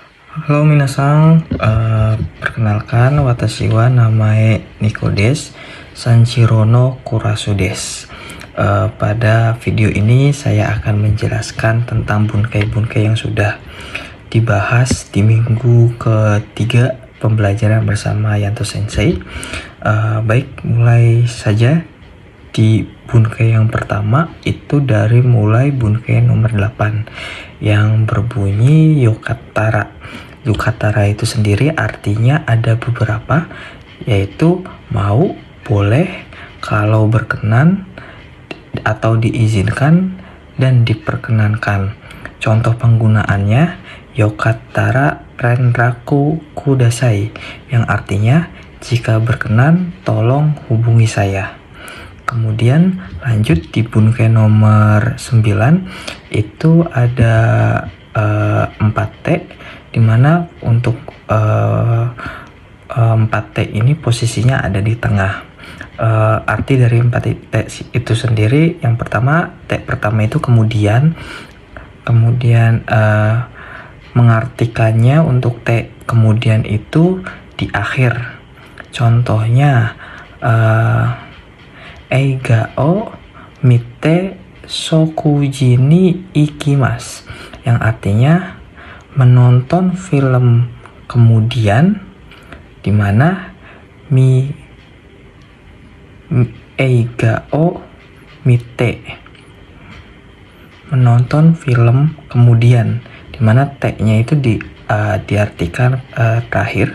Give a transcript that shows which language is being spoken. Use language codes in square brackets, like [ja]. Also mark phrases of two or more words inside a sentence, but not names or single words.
[ja] Halo minasang, perkenalkan 私は名前 Niko です、Sanjiro のクラスです. [id] Pada video ini saya akan menjelaskan tentang bunkai-bunkai yang sudah dibahas di minggu ketiga pembelajaran bersama Yanto Sensei. Baik, mulai saja. Di bunkai yang pertama itu dari mulai bunkai nomor 8 yang berbunyi Yokatara. Yokatara itu sendiri artinya ada beberapa, yaitu mau, boleh, kalau berkenan, atau diizinkan, dan diperkenankan. [ja] Contoh penggunaannya よかったら連絡ください, [id] yang artinya jika berkenan tolong hubungi saya. Kemudian lanjut di bunkai nomor 9 itu ada 4T, dimana untuk 4T ini posisinya ada di tengah. Arti dari 4T itu sendiri, yang pertama, T pertama itu kemudian mengartikannya untuk T kemudian itu di akhir. [ja] Contohnya 映画を見て食事に行きます, [id] yang artinya menonton film kemudian, dimana [ja] 映画を見て [id] menonton film kemudian, dimana T-nya itu diartikan terakhir.